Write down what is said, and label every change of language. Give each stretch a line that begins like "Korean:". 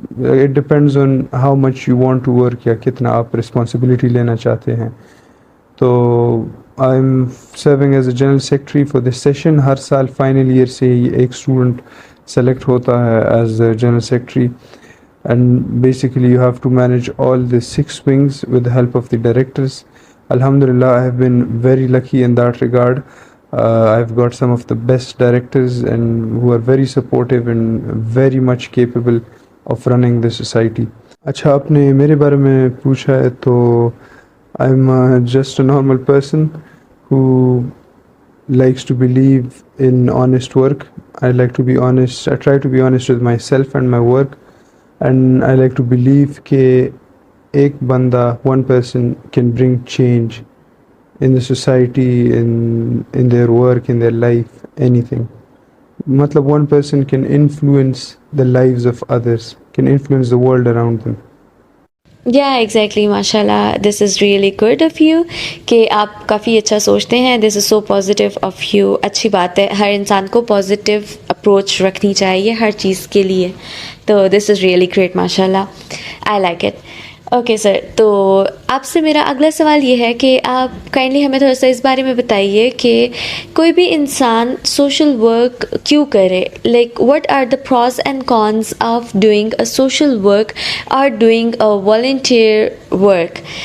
English: it depends on how much you want to work,
Hindi: या कितना आप रिस्पॉन्सिबिलिटी लेना चाहते हैं।
English: तो I am serving as a general secretary for this session.
Hindi: हर साल फाइनल ईयर से ही एक स्टूडेंट सेलेक्ट होता है
English: As a general secretary and basically you have to manage all the 6 wings with the help of the directors. Alhamdulillah, I have been very lucky in that regard. I've got some of the best directors and who are very supportive and very much capable of running the society.
Hindi: अच्छा, आपने मेरे बारे में पूछा है तो
English: I'm just a normal person who likes to believe in honest work. I like to be honest. I try to be honest with myself and my work, and I like to believe
Hindi: कि एक बंदा,
English: one person can bring change in the society, in their work, in their life, anything. मतलब one person can influence the lives of others, can influence the world around them. Yeah, exactly.
Hindi: माशाल्लाह,
English: this is really good of you
Hindi: कि आप काफ़ी अच्छा सोचते हैं.
English: This is so positive of you.
Hindi: अच्छी बात है, हर इंसान को पॉजिटिव अप्रोच रखनी चाहिए हर चीज़ के लिए.
English: तो this is really great, माशाल्लाह. I like it.
Hindi: Okay sir, तो आपसे मेरा अगला सवाल ये है कि आप काइंडली हमें थोड़ा सा इस बारे में बताइए कि कोई भी इंसान सोशल वर्क क्यों करे,
English: like what are the pros and cons of doing a social work
Hindi: और
English: Doing a volunteer work.